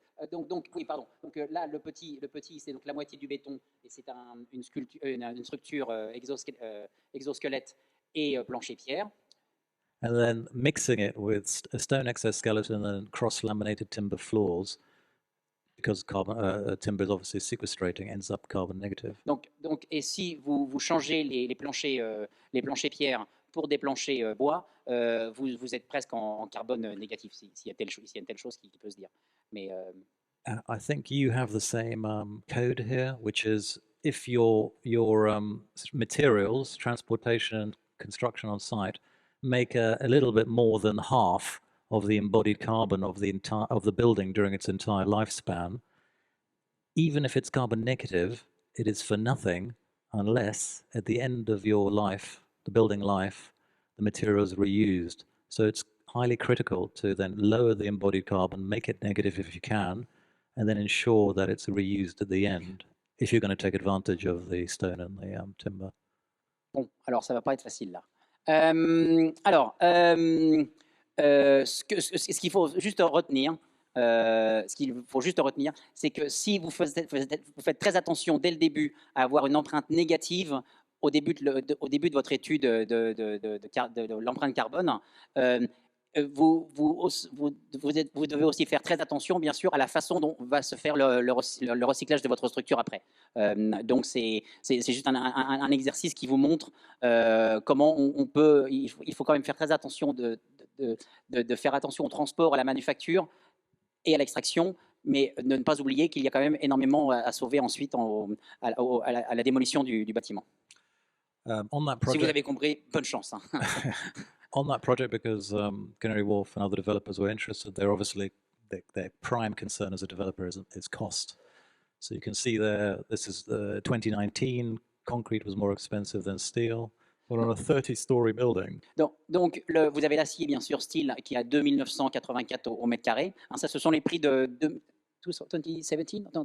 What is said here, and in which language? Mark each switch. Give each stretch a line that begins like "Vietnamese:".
French: Donc oui, pardon. Donc là, le petit, c'est donc la moitié du béton et c'est une structure exosquelette et plancher pierre.
English: And then mixing it with a stone exoskeleton and cross-laminated timber floors, because timber is obviously sequestrating, ends up carbon negative.
French: Donc et si vous changez les planchers pierre pour des planchers bois, vous êtes presque en carbone négatif, s'il y a une telle chose qui peut se dire. Mais
English: I think you have the same code here, which is if your materials, transportation and construction on site make a little bit more than half of the embodied carbon of the building during its entire lifespan, even if it's carbon negative, it is for nothing unless at the end of your life, the building life, the material is reused. So it's highly critical to then lower the embodied carbon, make it negative if you can, and then ensure that it's reused at the end if you're going to take advantage of the stone and the timber.
French: Bon, alors ça va pas être facile là. Alors, ce qu'il faut juste retenir, c'est que si vous faites très attention dès le début à avoir une empreinte négative au début de votre étude de l'empreinte carbone, vous devez aussi faire très attention, bien sûr, à la façon dont va se faire le recyclage de votre structure après. Donc, c'est juste un exercice qui vous montre comment on peut. Il faut quand même faire très attention de faire attention au transport, à la manufacture et à l'extraction, mais de ne pas oublier qu'il y a quand même énormément à sauver ensuite à la démolition du bâtiment.
English: On that
French: Si vous
English: project,
French: avez compris, bonne chance, hein.
English: on that project, because Canary Wharf and other developers were interested, they're obviously their prime concern as a developer is cost. So you can see there, this is 2019, concrete was more expensive than steel. But on a 30-story building.
French: Donc vous avez l'acier, bien sûr, steel, qui est à 2 984 au mètre carré. Hein, ça, ce sont les prix de 2017, non,